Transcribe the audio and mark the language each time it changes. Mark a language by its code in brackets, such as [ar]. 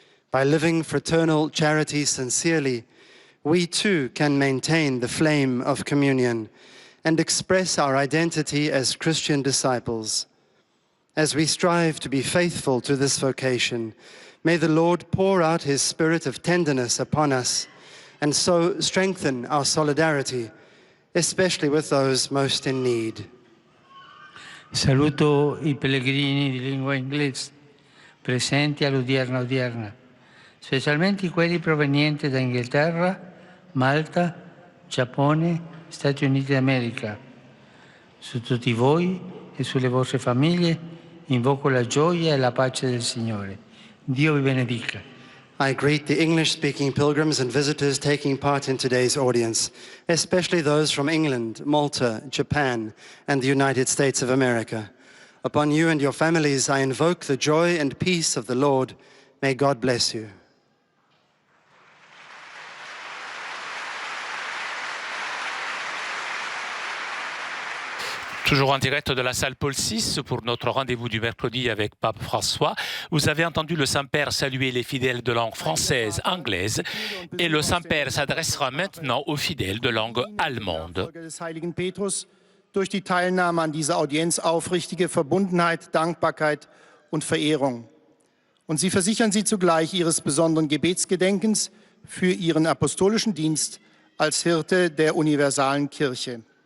[en] By living fraternal charity sincerely, we too can maintain the flame of communion and express our identity as Christian disciples. As we strive to be faithful to this vocation, may the Lord pour out his spirit of tenderness upon us and so strengthen our solidarity, especially with those most in need. [it] Saluto I pellegrini di lingua inglese presenti all'odierna odierna, specialmente quelli provenienti da Inghilterra, Malta, Giappone, Stati Uniti d'America. Su tutti voi e sulle vostre famiglie invoco la gioia e la pace del Signore. Dio vi benedica. [en] I greet the English-speaking pilgrims and visitors taking part in today's audience, especially those from England, Malta, Japan, and the United States of America. Upon you and your families, I invoke the joy and peace of the Lord. May God bless you. [fr] Toujours en direct de la salle Paul VI pour notre rendez-vous du mercredi avec Pape François. Vous avez entendu le Saint-Père saluer les fidèles de langue française, anglaise, et le Saint-Père s'adressera maintenant aux fidèles de langue allemande. [de] Des Heiligen Petrus durch die Teilnahme an dieser Audienz aufrichtige Verbundenheit, Dankbarkeit und Verehrung. Und sie versichern sie zugleich ihres besonderen Gebetsgedenkens für ihren apostolischen Dienst als Hirte der universalen Kirche.